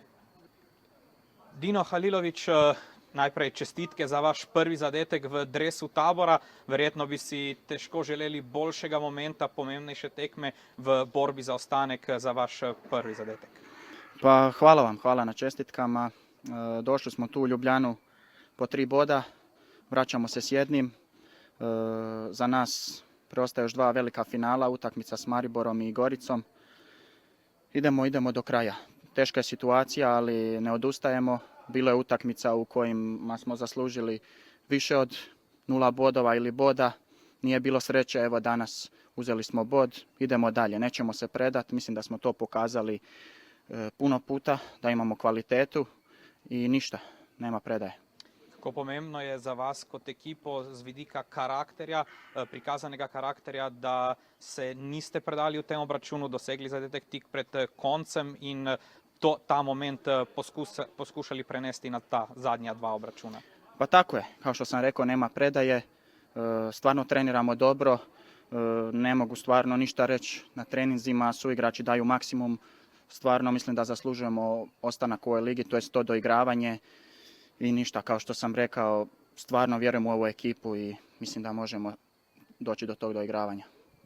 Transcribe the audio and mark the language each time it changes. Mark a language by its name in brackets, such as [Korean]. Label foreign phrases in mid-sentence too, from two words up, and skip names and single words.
[Slovenian] Dino Halilović, najprej čestitke za vaš prvi zadetek v dresu Tabora. Verjetno bi si težko želeli boljšega momenta, pomembnejše tekme v borbi za ostanek za vaš prvi zadetek. [Croatian] Pa hvala vam, hvala na čestitkama. Došli smo tu u Ljubljanu po 3 boda, vraćamo se s jednim. Za nas preostaje još 2 velika finala, utakmica s Mariborom i Goricom. Idemo do kraja. Teška je situacija, ali ne odustajemo. Bilo je utakmica u kojima smo zaslužili više od 0 bodova ili boda. Nije bilo sreće, evo danas uzeli smo bod, idemo dalje. Nećemo se predati, mislim da smo to pokazali puno puta, da imamo kvalitetu i ništa, nema predaje. [Slovenian] Kako pomembno je za vas kot ekipo z vidika karakterja, prikazanega karakterja, da se niste predali v tem obračunu, dosegli zadetek tik pred koncem in ta moment poskušali prenesti na ta zadnja 2 obračuna? [Croatian] Pa tako je, kao što sam rekao, nema predaje, stvarno treniramo dobro, ne mogu stvarno ništa reći na treninzima, suigrači daju maksimum, stvarno mislim da zaslužujemo ostanak u ovoj ligi, to je to doigravanje i ništa, kao što sam rekao, stvarno vjerujem u ovu ekipu i mislim da možemo doći do tog doigravanja.